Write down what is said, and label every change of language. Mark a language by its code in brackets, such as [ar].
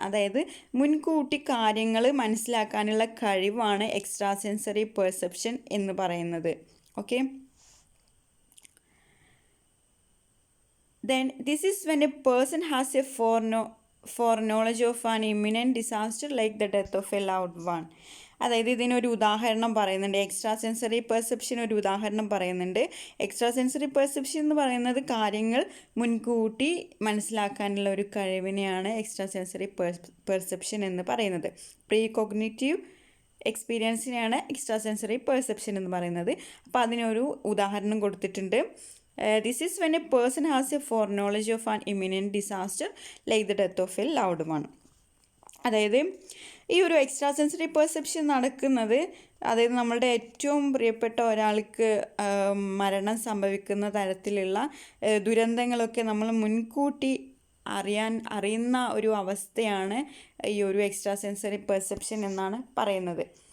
[ml] അതായത് മുൻകൂട്ടി കാര്യങ്ങൾ മനസ്സിലാക്കാനുള്ള കഴിവാണ് എക്സ്ട്രാ സെൻസറി പെർസെപ്ഷൻ എന്ന് പറയുന്നത്. [en] Okay, then this is when a person has a foreknowledge of an imminent disaster like the death of a loved one. [ml] അതായത് ഇതിനൊരു ഉദാഹരണം പറയുന്നുണ്ട്. എക്സ്ട്രാ സെൻസറി പെർസെപ്ഷൻ ഒരു ഉദാഹരണം പറയുന്നുണ്ട്. എക്സ്ട്രാ സെൻസറി പെർസെപ്ഷൻ എന്ന് പറയുന്നത് കാര്യങ്ങൾ മുൻകൂട്ടി മനസ്സിലാക്കാനുള്ള ഒരു കഴിവിനെയാണ് എക്സ്ട്രാ സെൻസറി പെർസെപ്ഷൻ എന്ന് പറയുന്നത്. Pre cognitive എക്സ്പീരിയൻസിനെയാണ് extra sensory perception എന്ന് പറയുന്നത്. അപ്പോൾ അതിനൊരു ഉദാഹരണം കൊടുത്തിട്ടുണ്ട്. [en] This is when a person has a foreknowledge of an imminent disaster like the death of a loved one. [ml] അതായത് ഈ ഒരു എക്സ്ട്രാ സെൻസറി പെർസെപ്ഷൻ നടക്കുന്നത്, അതായത് നമ്മളുടെ ഏറ്റവും പ്രിയപ്പെട്ട ഒരാൾക്ക് മരണം സംഭവിക്കുന്ന തരത്തിലുള്ള ദുരന്തങ്ങളൊക്കെ നമ്മൾ മുൻകൂട്ടി അറിയുന്ന ഒരു അവസ്ഥയാണ് ഈ ഒരു എക്സ്ട്രാ സെൻസറി പെർസെപ്ഷൻ എന്നാണ് പറയുന്നത്.